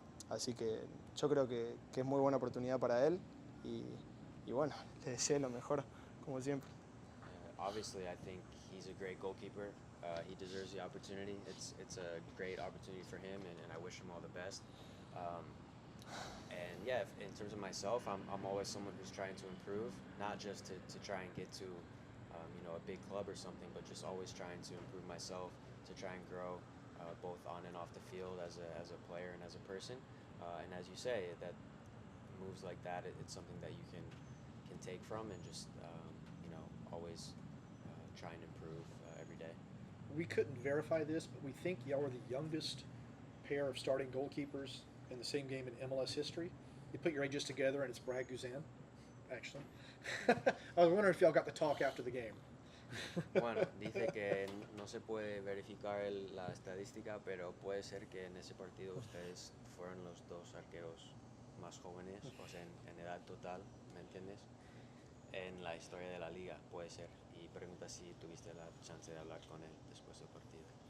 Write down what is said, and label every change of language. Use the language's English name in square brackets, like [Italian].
[Spanish] Así que yo creo que es muy buena oportunidad para él, y bueno, le deseo lo mejor, como siempre. [English] Obviously, I think he's a great goalkeeper. He deserves the opportunity. It's a great opportunity for him, and I wish him all the best. And yeah, in terms of myself, I'm always someone who's trying to improve, not just to try and get to a big club or something, but just always trying to improve myself, to try and grow both on and off the field as a player and as a person. And as you say, that moves like that, it's something that you can take from and just always try and improve every day. We couldn't verify this, but we think y'all were the youngest pair of starting goalkeepers in the same game in MLS history. You put your ages together, and it's Brad Guzan, actually. I was wondering if y'all got the talk after the game. [Spanish] Bueno, dice que no se puede verificar la estadística, pero puede ser que en ese partido ustedes fueron los dos arqueros más jóvenes, o sea, en edad total, ¿me entiendes? En la historia de la liga, puede ser. Y pregunta si tuviste la chance de hablar con él después del partido.